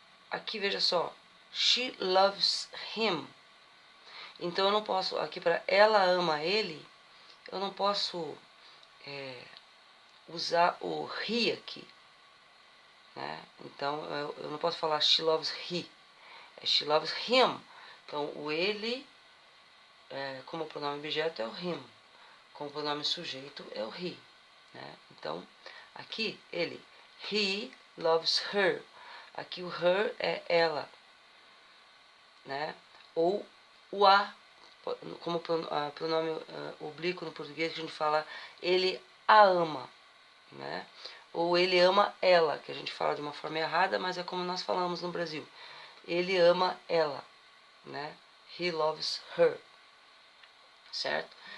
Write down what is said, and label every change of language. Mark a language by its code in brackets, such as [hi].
[pt] Aqui veja só. [en] She loves him. [pt] Então eu não posso, aqui para ela ama ele, eu não posso usar o he aqui. Né? Então eu não posso falar [en] she loves he, she loves him. [pt] Então o ele, como pronome objeto, é o him, como pronome sujeito é o he. Né? Então aqui ele, [en] he loves her. [pt] Aqui o her é ela. Né? Ou o a, como pronome oblíquo no português, que a gente fala ele a ama. Né? Ou ele ama ela, que a gente fala de uma forma errada, mas é como nós falamos no Brasil. Ele ama ela. Né? [en] He loves her. [pt] Certo?